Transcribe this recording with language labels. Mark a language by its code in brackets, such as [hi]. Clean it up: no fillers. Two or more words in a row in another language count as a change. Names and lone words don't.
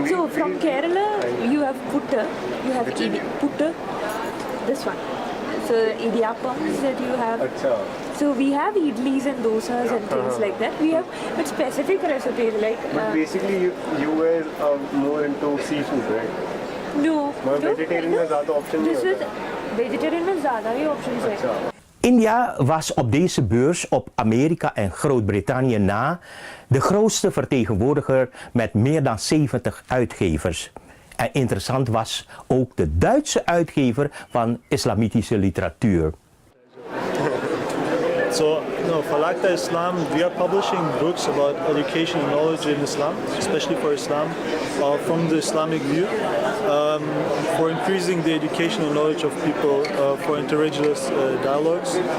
[en] So from Kerala, you have putta, you have putta, this one. So idiyappams that you have. So we have idlis and dosas and things like that. We have but specific recipes like. But basically, you guys are more into seafood, right? No. [hi] Vegetarian में ज़्यादा option नहीं होता. Vegetarian में ज़्यादा ही options है. [nl] India was op deze beurs op Amerika en Groot-Brittannië na de grootste vertegenwoordiger met meer dan 70 uitgevers. En interessant was ook de Duitse uitgever van islamitische literatuur. [en] So, Falakta Islam, we are publishing books about education and knowledge in Islam, especially for Islam, from the Islamic view, for increasing the education and knowledge of people, for interreligious dialogues.